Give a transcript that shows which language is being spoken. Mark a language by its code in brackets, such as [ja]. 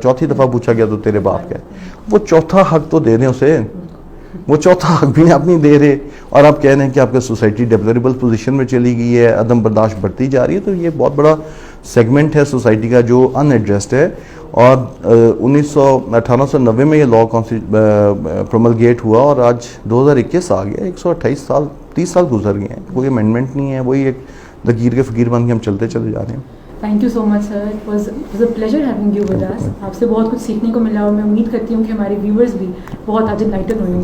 [ur] چوتھی دفعہ پوچھا گیا تو تیرے باپ کا ہے. وہ چوتھا حق تو دے رہے ہیں اسے, وہ چوتھا حق بھی آپ نہیں دے رہے, اور آپ کہہ رہے ہیں کہ آپ کا سوسائٹی ڈیپلوریبل پوزیشن میں چلی گئی ہے, عدم برداشت بڑھتی جا رہی ہے. تو یہ بہت بڑا سیگمنٹ ہے سوسائٹی کا جو ان ایڈریسڈ ہے. اور 1890 میں یہ لا پروملگیٹ ہوا اور آج 2021 آ گیا, 128 سال 30 سال گزر گئے ہیں, کوئی امینڈمنٹ نہیں ہے, وہی ایک لکیر کے فقیر بن کے ہم چلتے چلے جا رہے ہیں. [en] Thank you so much sir, it was a pleasure having you with us. [ur] آپ سے بہت کچھ سیکھنے کو ملا اور میں امید کرتی ہوں کہ ہمارے ویورز بھی بہت آج انلائٹن ہوئے.